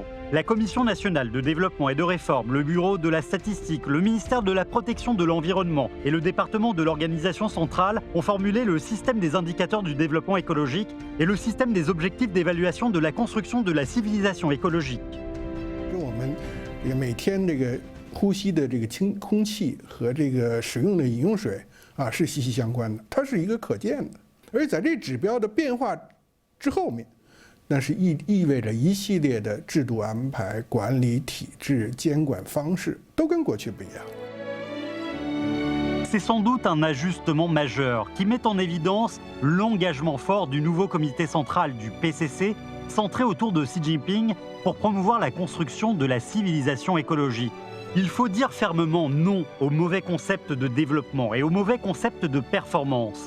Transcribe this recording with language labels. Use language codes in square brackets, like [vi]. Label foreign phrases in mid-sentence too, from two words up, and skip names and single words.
[fr] La Commission nationale de développement et de réforme, le Bureau de la statistique, le ministère de la protection de l'environnement et le département de l'organisation centrale ont formulé le système des indicateurs du développement écologique et le système des objectifs d'évaluation de la construction de la civilisation écologique. [zh] 呼吸的这个空气和这个使用的饮用水啊是息息相关的，它是一个可见的，而在这指标的变化之后面，那是意味着一系列的制度安排、管理体制、监管方式都跟过去不一样。 [fr] C'est sans doute un ajustement majeur qui met en évidence l'engagement fort du nouveau comité central du PCC, centré autour de Xi Jinping pour promouvoir la construction de la civilisation écologique. Il faut dire fermement non au mauvais concept de développement et au mauvais concept de performance.